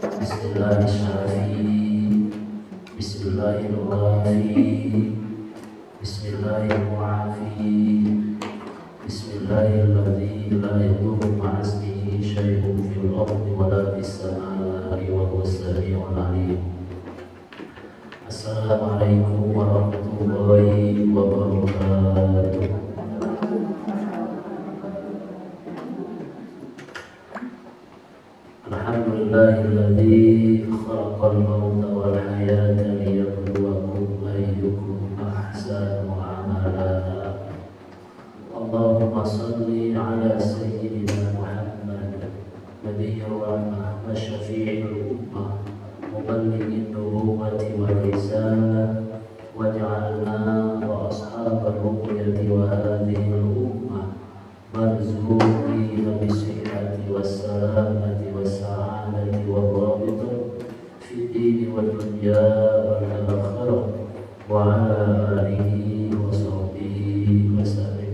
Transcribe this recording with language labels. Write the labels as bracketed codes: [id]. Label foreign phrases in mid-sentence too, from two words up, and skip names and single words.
[ar] بسم الله الرحمن الرحيم. بسم الله الرحمن الرحيم. بسم الله الرحمن الرحيم. بسم الله الرحمن الرحيم. لا يضر مع اسمه شيء في الأرض ولا في السماء وهو السميع العليم. السلام عليكم ورحمة الله وبركاته. الحمد لله الذي خلق الموت والحياة ليبلوكم أيكم أحسن عملا. اللهم صل على سيدنا محمد نبي الرحمة وشفيع الأمة مبلغ النبوة والرسالة واجعلنا وأصحاب الرقية وهذه الأمة مرزوقين بالصحة والسلامة والسعادة والرابطة في الدين والدنيا والآخرة وعلى آله وصحبه وسلم.